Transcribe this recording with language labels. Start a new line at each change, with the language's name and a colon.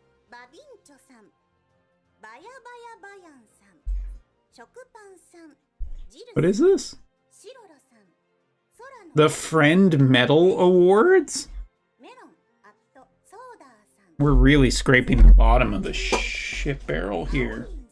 Japanese: バビンチョさん、バヤバヤバヤンさん、食パンさん、ジル
English: what is this?
Japanese: シロロさん、空の
English: The Friend Medal Awards?
Japanese: メロンアットソーダーさん、
English: We're really scraping the bottom of the shit barrel here.